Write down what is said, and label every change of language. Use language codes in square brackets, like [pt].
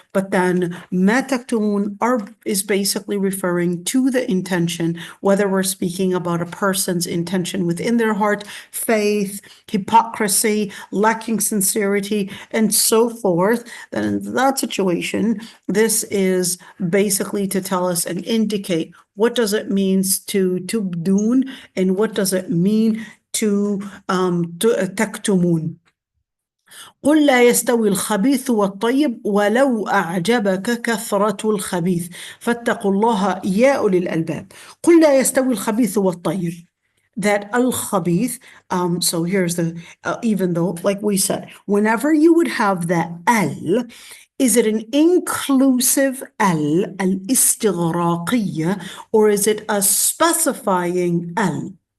[en] But then ma taktumun is basically referring to the intention, whether we're speaking about a person's intention within their heart, faith, hypocrisy, lacking sincerity, and so forth. Then in that situation, this is basically to tell us and indicate what does it mean to tubdun, and what does it mean to تكتمون. [ar] قل لا يستوي الخبيث والطيب ولو أعجبك كثرة الخبيث فاتقوا الله يا أولي الألباب. قل لا يستوي الخبيث والطيب. [en] That al-khabith, so here's the, even though, like we said, whenever you would have that al, is it an inclusive al-istighraqiyya, or is it a specifying al?